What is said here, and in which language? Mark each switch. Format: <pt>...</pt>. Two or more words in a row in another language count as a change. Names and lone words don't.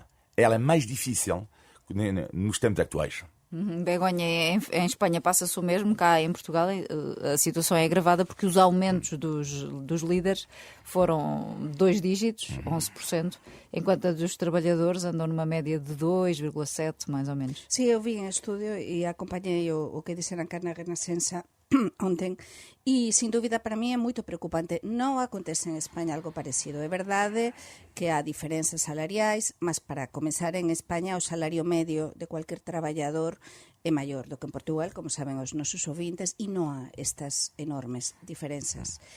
<pt>Ela é mais difícil nos tempos atuais. Begonha, em Espanha passa-se o mesmo, cá em Portugal a situação é agravada porque os aumentos dos líderes foram 2 dígitos, 11%, enquanto a dos trabalhadores andam numa média de 2,7%, mais ou menos.</pt> <gl>Sí, eu vi en estudio e acompañei o que dixeran cá na Renascença ontem e, sin dúbida, para mí é moito preocupante. Non acontece en España algo parecido. É verdade que há diferenzas salariais, mas para comenzar en España o salario medio de cualquier traballador é maior do que en Portugal, como saben os nosos ouvintes, e non há estas enormes diferenzas.</gl>